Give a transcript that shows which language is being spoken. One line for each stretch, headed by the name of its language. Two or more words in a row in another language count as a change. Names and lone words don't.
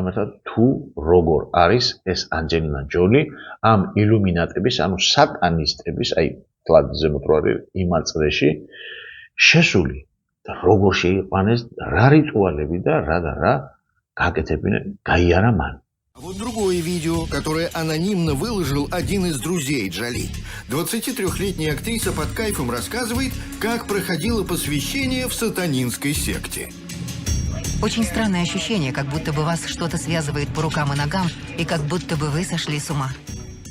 Georgian: ერთად თუ როგორ არის ეს ანჯელინა ჯოლი ამ ილუმინატების, ანუ სატანისტების, აი თლად ზემოთ რო არის იმალ წრეში შესული და როგორ შეიყვანეს, რა რიტუალები და რა გაკეთებინა, გაიარა მან.
Russian: Вот другое видео, которое анонимно выложил один из друзей Джоли. 23-летняя актриса под кайфом рассказывает, как проходило посвящение в сатанинской секте. Очень странное ощущение, как будто бы вас что-то связывает по рукам и ногам, и как будто бы вы сошли с ума.